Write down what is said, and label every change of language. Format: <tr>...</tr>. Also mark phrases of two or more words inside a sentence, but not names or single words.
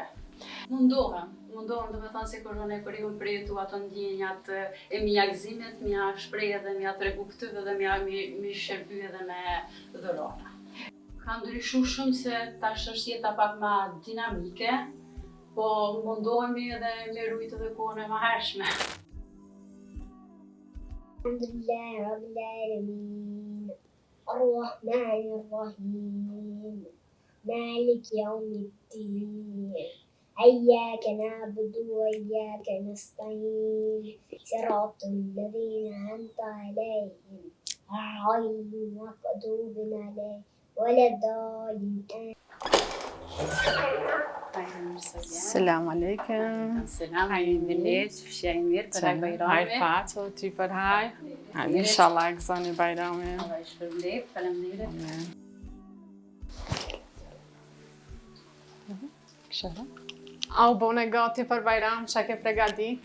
<sq>Mundohem, do të thonë se kur unë kur i përjetu ato ndjenjat e mia gëzimit, mia shpreh edhe mia tregu këtyve dhe mi shërby edhe me dhurata. Ka ndryshu shumë se tash është jeta pak ma dinamike, po mundohemi edhe me rujt edhe kohën e mahershme.</sq> <ar>الحمد لله رب العالمين الرحمن الرحيم مالك يوم الدين إياك نعبد وإياك نستعين صراط الذين أنعمت عليهم غير المغضوب عليهم ولا الضالين. سلام عليكم.</ar> <sq>Selam, mirë, fshej mirë për Bajramin. Hajr paço, ty për hajr. Inshallah e gëzoni Bajramin. Allah i shpërblet, faleminderit. A u bone gati për Bajram, çka ke pregadit?</sq>